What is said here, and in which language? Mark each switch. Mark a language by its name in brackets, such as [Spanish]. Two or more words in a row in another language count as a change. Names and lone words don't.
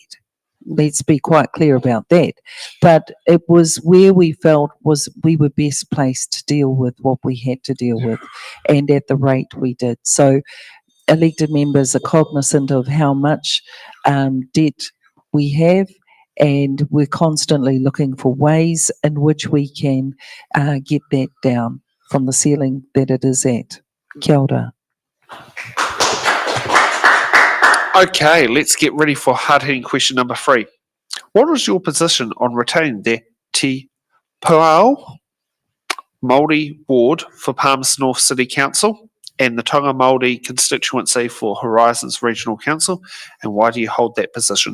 [English] Let's be quite clear about that. But it was where we felt was we were best placed to deal with what we had to deal with, and at the rate we did. So elected members are cognizant of how much debt we have, and we're constantly looking for ways in which we can get that down from the ceiling that it is at. [Māori] Kia ora. [English] Okay, let's get ready for hard-hitting question number 3. What is your position on retaining the Te Pūao Māori ward for Palmerston North City Council and the Tonga Māori constituency for Horizons Regional Council, and why do you hold that position?